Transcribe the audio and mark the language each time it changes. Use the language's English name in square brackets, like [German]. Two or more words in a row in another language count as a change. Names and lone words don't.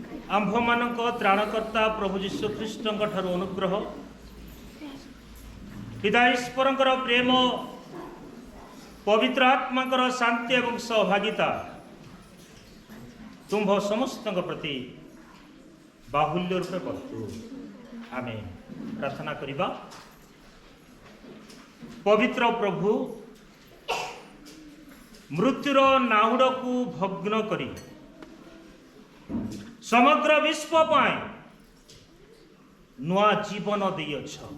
[Odia] ଆମ୍ଭମାନଙ୍କ ତ୍ରାଣକର୍ତ୍ତା ପ୍ରଭୁ ଯୀଶୁ ଖ୍ରୀଷ୍ଟଙ୍କ ଠାରୁ ଅନୁଗ୍ରହ ପିତା ଈଶ୍ୱରଙ୍କର ପ୍ରେମ ପବିତ୍ର ଆତ୍ମାଙ୍କର ଶାନ୍ତି ଏବଂ ସହଭାଗିତା ତୁମ୍ଭ ସମସ୍ତଙ୍କ ପ୍ରତି ବାହୁଲ୍ୟ ରୂପେ ବର୍ତ୍ତୁ। ଆମେ ପ୍ରାର୍ଥନା କରିବା। ପବିତ୍ର ପ୍ରଭୁ ମୃତ୍ୟୁର ନାହୁଡ଼ କୁ ଭଗ୍ନ କରି ସମଗ୍ର ବିଶ୍ୱ ପାଇଁ ନୂଆ ଜୀବନ ଦେଉଛ।